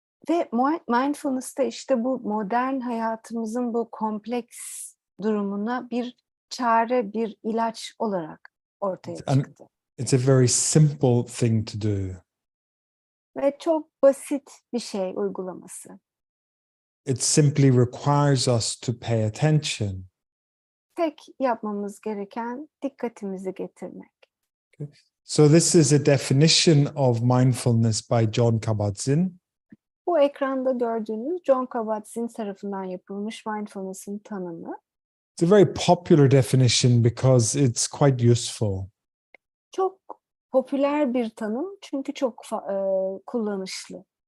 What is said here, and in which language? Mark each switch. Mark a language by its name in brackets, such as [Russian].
[Turkish] Ve mindfulness'ta işte bu modern hayatımızın bu kompleks durumuna bir çare, bir ilaç olarak ortaya çıktı. [English] It's a very simple thing to do. [Turkish] Ve çok basit bir şey uygulaması. [English] It simply requires us to pay attention. [Turkish] Tek yapmamız gereken dikkatimizi getirmek. [English] Okay. So this is a definition of mindfulness by John Kabat-Zinn. [Turkish] Bu ekranda gördüğünüz John Kabat-Zinn tarafından yapılmış mindfulness'ın tanımı. [English] It's a very popular definition because it's quite useful. [Turkish] Çok popüler bir tanım çünkü çok kullanışlı.